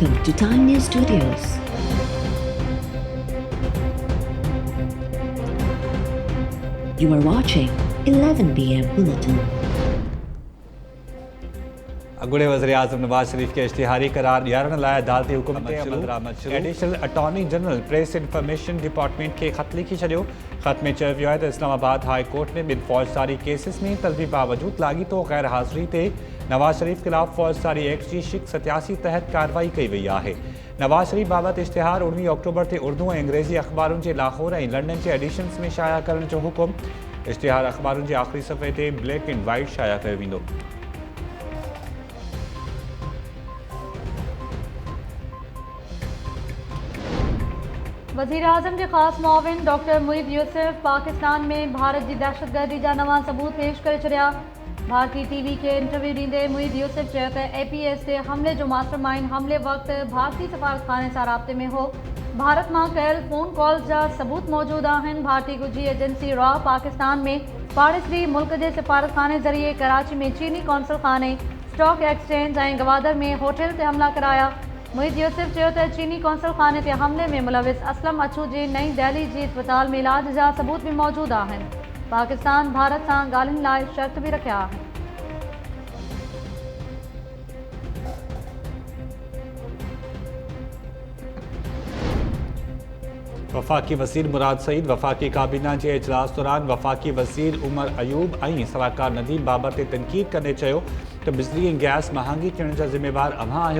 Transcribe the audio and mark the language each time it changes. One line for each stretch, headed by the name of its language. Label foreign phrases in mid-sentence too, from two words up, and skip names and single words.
English: to Time News Studios. You are watching 11 PM Bulletin.
Sindhi: अगुड़े वज़ीर-ए-आज़म नवाज शरीफ के इश्तिहारी करार ॾियारण लाइ अदालती हुकुम ते अमल दरामद शुरू।
English: Additional Attorney General Press Information Department
Sindhi: खे ख़त लिखी छॾियो। ख़त में चयो वियो आहे त इस्लामाबाद हाई कोर्ट में ॿिनि फ़ौजदारी केसिस में तलबी बावजूद लाॻीतो गैर हाज़िरी ते नवाज शरीफ ख़िलाफ़ फ़ौजदारी एक्ट जी शिक 87 तहत कार्रवाई कई वई आहे। नवाज शरीफ बाबति इश्तिहार 19 अक्टूबर ते उर्दू ऐं अंग्रेज़ी अख़बारुनि जे लाहौर ऐं लंडन जे एडिशन्स में शाया करण जो हुकुम। इश्तिहार अख़बारुनि जे आख़िरी सफ़े ते
English: black and white
Sindhi: शाया कयो वेंदो। वज़ीर आज़म के ख़ास मुआविन डॉक्टर मुईद यूसुफ पाकिस्तान में भारत की दहशतगर्दी जा नवा सबूत पेश करे छॾिया। भारतीय टीवी के इंटरव्यू ॾींदे मुईद यूसुफ चयो त APS ते हमले जो मास्टरमाइंड हमले वक़्त भारतीय सफ़ारतखाने सां राब्ते में हो। भारत मां कयल
English: phone calls
Sindhi: जा सबूत मौजूद आहिनि। भारतीय ॻुझी एजेंसी रॉ पाकिस्तान में पाड़ेसरी मुल्क जे सफ़ारतखाने ज़रिए कराची में चीनी कौंसल खाने,
English: stock exchange
Sindhi: ऐं गवादर में होटल ते हमला कराया। मुईद यूसुफ चयो त चीनी कौंसल खाने ते हमले में मुलविस असलम अछू जे नई दिल्ली जी अस्पताल में इलाज जा सबूत भी मौजूद आहिनि। पाकिस्तान भारत सां ॻाल्हियुनि लाइ शर्त भी रखिया आहिनि। वफ़ाक़ी वज़ीर मुराद सईद वफ़ाक़ी काबीना जे इजलास दौरान वफ़ाक़ी वज़ीर उमर अयूब ऐं सलाहकार नदीम बाबति तनक़ीद कंदे चयो त बिजली ऐं गैस महांगी थियण जा ज़िम्मेवार अव्हां आहियो।